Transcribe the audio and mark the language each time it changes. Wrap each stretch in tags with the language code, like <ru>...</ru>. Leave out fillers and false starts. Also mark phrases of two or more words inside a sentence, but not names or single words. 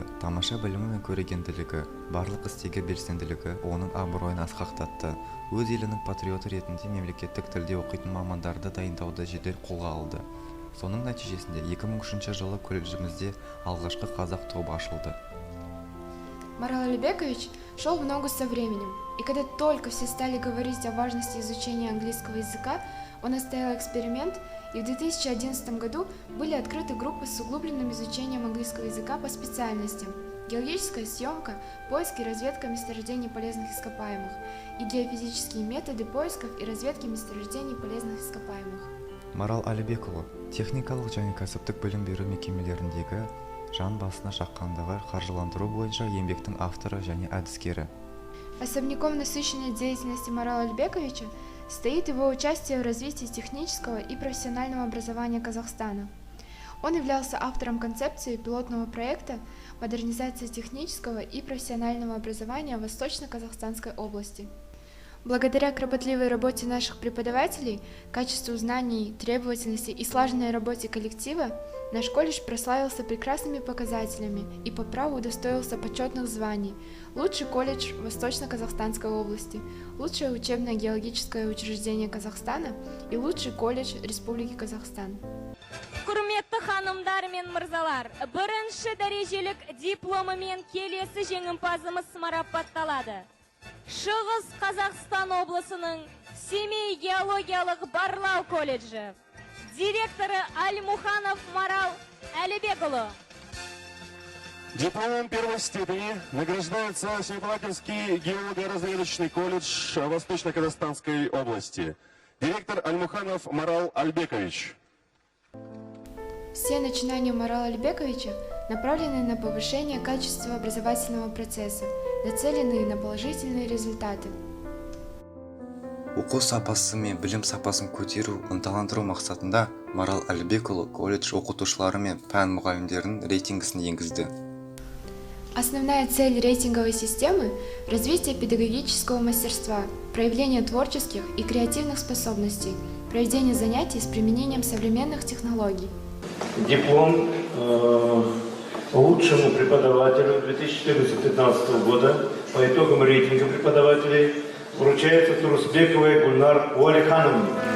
<kk>Тамаша білімі мен көрегенділігі, барлық істегі белсенділігі оның абыройын асқақтатты. Өз елінің патриоты ретінде мемлекеттік тілде оқитын мамандарды дайындауды жедел қолға алды. Соның нәтижесінде 2003 жылы колледжімізде алғашқы қазақ тобы ашылды.</kk> <ru>Марал Алибекович шел в ногу со временем, и когда только все стали говорить о важности изучения английского языка, он оставил эксперимент, и в 2011 году были открыты группы с углубленным изучением английского языка по специальностям: геологическая съемка, поиск и разведка месторождений полезных ископаемых и геофизические методы поисков и разведки месторождений полезных ископаемых.</ru> <kk>Марал Әлібекұлы техникалық және кәсіптік білім беру мекемелеріндегі жан басына шаққандағы қаржыландыру бойынша еңбектің авторы және әдіскері.</kk> <ru>Особняком насыщенной деятельности Марала Алибековича стоит его участие в развитии технического и профессионального образования Казахстана. Он являлся автором концепции пилотного проекта модернизации технического и профессионального образования в Восточно-Казахстанской области. Благодаря кропотливой работе наших преподавателей, качеству знаний, требовательности и слаженной работе коллектива, наш колледж прославился прекрасными показателями и по праву удостоился почетных званий: лучший колледж Восточно-Казахстанской области, лучшее учебное геологическое учреждение Казахстана и лучший колледж Республики Казахстан.</ru> <kk>Құрметті ханымдар мен мырзалар, бірінші дәрежелік дипломымен келесі жеңімпазымыз марапатталады. Шығыс Қазақстан облысының Семей геологиялық барлау колледжі, директоры Альмуханов Марал Әлібекұлы.</kk> <ru>Дипломом первой степени награждается Семипалатинский геолого-разведочный колледж Восточно-Казахстанской области, директор Альмуханов Марал Альбекович. Все начинания Марала Алибековича направлены на повышение качества образовательного процесса, нацеленные на положительные результаты.</ru> <kk>Оқу сапасы мен білім сапасын көтеру, ынталандыру мақсатында Марал Әлібекұлы колледж оқытушылары мен пән мұғалімдерінің рейтингісін енгізді.</kk> <ru>Основная цель рейтинговой системы – развитие педагогического мастерства, проявление творческих и креативных способностей, проведение занятий с применением современных технологий. Диплом лучшему преподавателю 2014-2015 года по итогам рейтинга преподавателей вручается Турусбековой Гульнар Уалихановне.</ru>